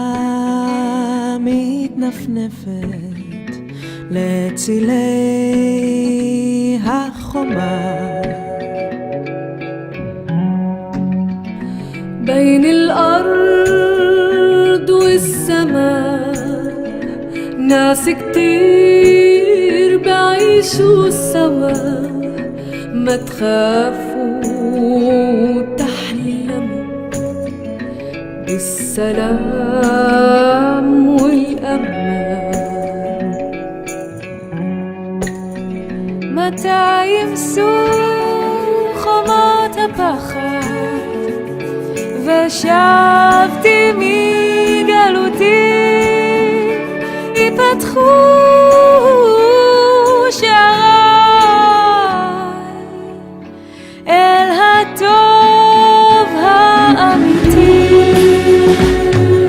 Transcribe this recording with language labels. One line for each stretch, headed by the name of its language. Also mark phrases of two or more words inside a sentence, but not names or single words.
Hebrew: מתנפנפת לצילי החומה
Arabic: بين الأرض والسماء ناس كتير بعيشوا سوا ما تخافوا تحلموا بالسلام والأمان متى يمسوا خمات
Hebrew: הפחד ושבתי מגלותי ייפתחו שעריי אל הטוב האמיתי